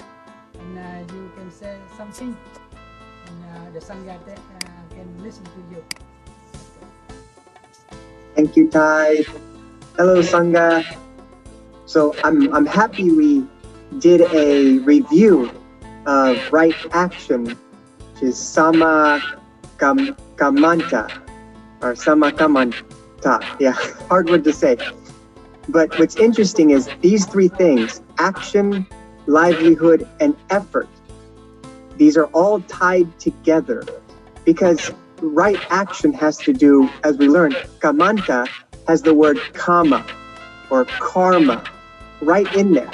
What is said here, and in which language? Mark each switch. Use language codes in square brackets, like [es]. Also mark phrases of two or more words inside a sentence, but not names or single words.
[en] And you can say something, and the Sangha can listen to you. Thank you, Ty. Hello, Sangha. So I'm happy we did a review of right action, which is [pi] sama kamanta [en] or [pi] sama kamanta. [en] Yeah, hard word to say. But what's interesting is these three things: action, livelihood, and effort. These are all tied together because right action has to do, as we learned, kamanta has the word kama or karma right in there.